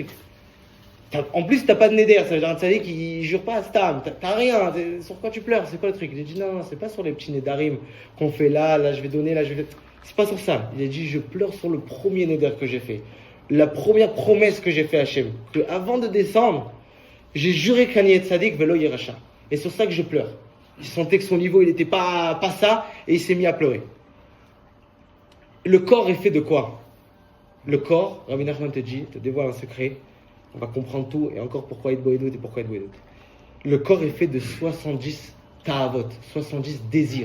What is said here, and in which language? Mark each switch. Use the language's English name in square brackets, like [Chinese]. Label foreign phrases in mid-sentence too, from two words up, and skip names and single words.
[French] En plus, t'as pas de neder, ça veut dire un tzadik qui jure pas à Stam, t'as rien, sur quoi tu pleures? C'est quoi le truc? Il a dit, non, c'est pas sur les petits nedarim qu'on fait là, je vais donner, là, je vais. C'est pas sur ça. Il a dit, je pleure sur le premier neder que j'ai fait. La première promesse que j'ai fait à Hachem, que avant de descendre, j'ai juré qu'Ani et [Hebrew] צדיק ולא ירשע. [French] Et c'est sur ça que je pleure. Il sentait que son niveau, il était pas ça, et il s'est mis à pleurer. Le corps est fait de quoi? Le corps, Rabbi Nachman te dit, te dévoile un secret, on va comprendre tout, et encore pourquoi être boédout et pourquoi être boédout. Le corps est fait de 70 ta'avot, 70 désirs.